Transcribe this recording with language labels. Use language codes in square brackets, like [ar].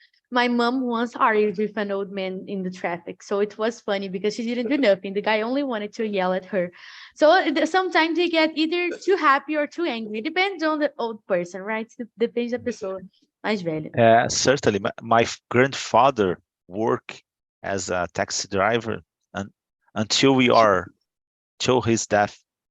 [en] My mom once argued with an old man in the traffic, so it was funny because she didn't do nothing. The guy only wanted to yell at her. So sometimes they get either too happy or too angry. It depends on the old person, right? [pt] Depende da pessoa mais velha. [en] Certainly. My grandfather worked as a taxi driver until till his death.